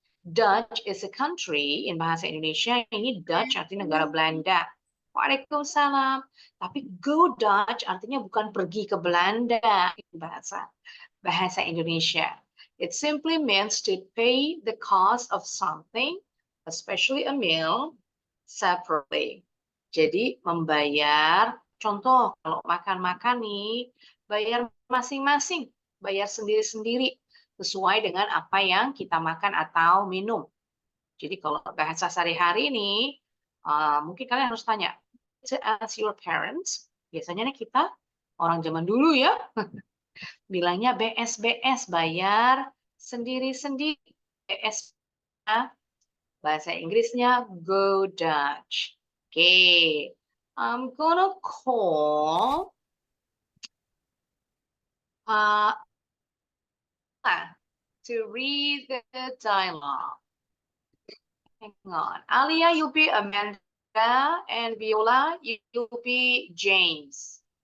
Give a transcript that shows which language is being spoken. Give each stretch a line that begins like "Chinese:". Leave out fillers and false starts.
English: Dutch is a country in bahasa Indonesia.
Indonesian: Ini Dutch artinya negara Belanda. Waalaikumsalam. Tapi Go Dutch artinya bukan pergi ke Belanda in bahasa Indonesia.
English: It simply means to pay the cost of something, especially a meal, separately.
Indonesian: Jadi membayar, contoh kalau makan-makan nih, bayar masing-masing, bayar sendiri-sendiri sesuai dengan apa yang kita makan atau minum. Jadi kalau bahasa sehari-hari ini, mungkin kalian harus tanya,
English: to ask your parents,
Indonesian: biasanya nih kita orang zaman dulu ya, bilangnya BS-BS, bayar sendiri-sendiri. BS, bahasa Inggrisnya Go Dutch.
English: Okay, I'm gonna call to read the dialogue. Hang on. Alia, you'll be Amanda, and Viola, you'll be James.